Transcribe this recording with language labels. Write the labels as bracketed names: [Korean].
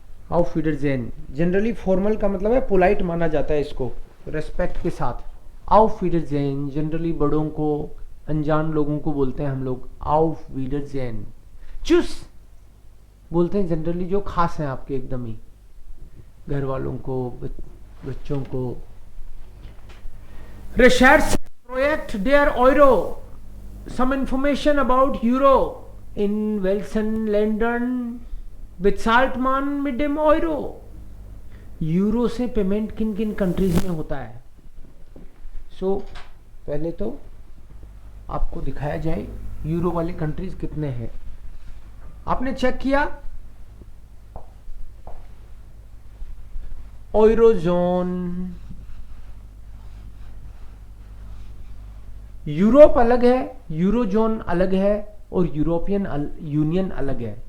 [German] auf Wiedersehen, [Hindi] generally formal का मतलब है पोलाइट माना जाता है इसको, रेस्पेक्ट के साथ। [German] auf Wiedersehen [Hindi] जनरली बड़ों को, अनजान लोगों को बोलते हैं हम लोग auf Wiedersehen। चुस बोलते हैं जनरली जो खास हैं आपके एकदम ही, घर वालों को, बच्चों को। [German] Recherche Projekt der Euro, [English] some information about Euro [German] in welchen Ländern bezahlt man mit dem Euro? [Hindi] Euro से पेमेंट किन किन कंट्रीज में होता है। सो पहले तो आपको दिखाया जाए यूरो वाले कंट्रीज कितने हैं। आपने चेक किया, यूरोजोन, यूरोप अलग है, यूरोजोन अलग है और यूरोपियन यूनियन अलग है।